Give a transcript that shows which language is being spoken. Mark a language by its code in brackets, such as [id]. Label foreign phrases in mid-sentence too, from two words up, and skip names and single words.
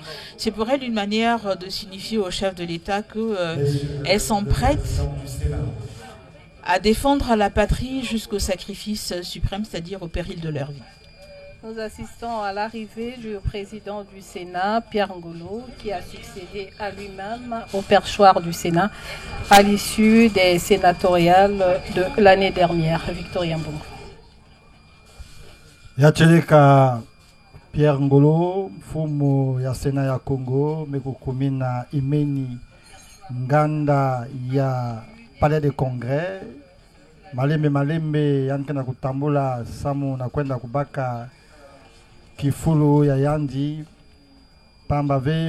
[fr] C'est pour elles une manière de signifier au chef de l'État qu'elles sont prêtes à défendre la patrie jusqu'au sacrifice suprême, c'est-à-dire au péril de leur vie. Nous assistons à l'arrivée du président du Sénat, Pierre Ngolo, qui a succédé à lui-même au perchoir du Sénat à l'issue des sénatoriales de l'année dernière. Victorien Mbongo. [ktu] Yacheleka Pierre Ngolo, mfumu ya Sénat ya Congo, mekukumina imeni nganda ya Palais de Congrès. Malembe yankena kutambula samu na kwenda kubaka kifulu ya yandi pambave